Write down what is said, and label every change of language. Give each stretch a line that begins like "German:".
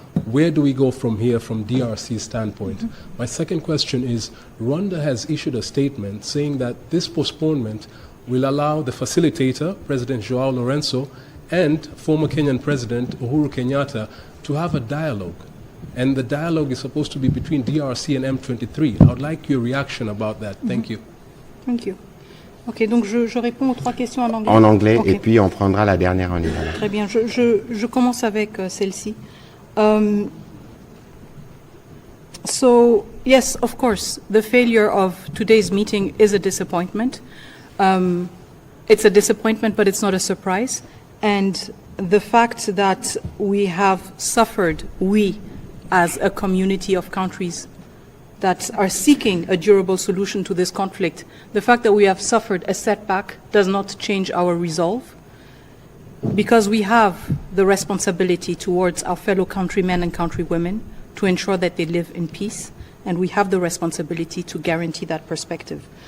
English: Where do we go from here from DRC's standpoint? My second question is, Rwanda has issued a statement saying that this postponement will allow the facilitator, President Joao Lorenzo, and former Kenyan President Uhuru Kenyatta to have a dialogue. And the dialogue is supposed to be between DRC and M23. I would like your reaction about that. Thank you. Thank you.
French: Ok, donc je réponds aux trois questions en anglais. En anglais, et puis on prendra la dernière en lingala. Très bien, je commence avec celle-ci.
English: So, yes, of course, the failure of today's meeting is a disappointment. It's a disappointment, but it's not a surprise. And the fact that we have suffered, we as a community of countries that are seeking a durable solution to this conflict, the fact that we have suffered a setback does not change our resolve, because we have the responsibility towards our fellow countrymen and countrywomen to ensure that they live in peace, and we have the responsibility to guarantee that perspective.